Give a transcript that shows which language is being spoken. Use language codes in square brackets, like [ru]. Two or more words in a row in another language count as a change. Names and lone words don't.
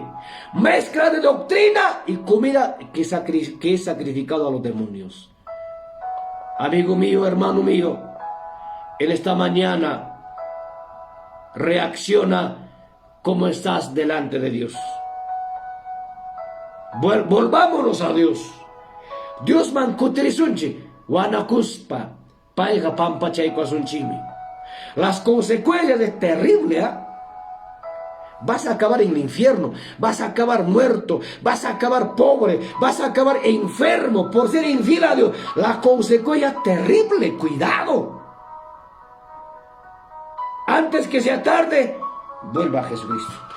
[es] Mezcla de doctrina y comida que es sacrificado a los demonios. Amigo mío, hermano mío, en esta mañana reacciona como estás delante de Dios. Volvámonos a Dios. [qu] Dios man kutirisunchi wanakuspa paiga pampa chayko asunchimi. [es] Las consecuencias es terrible, ¿eh? Vas a acabar en el infierno, vas a acabar muerto, vas a acabar pobre, vas a acabar enfermo por ser infiel a Dios. La consecuencia es terrible, cuidado. Antes que sea tarde, vuelva a Jesucristo.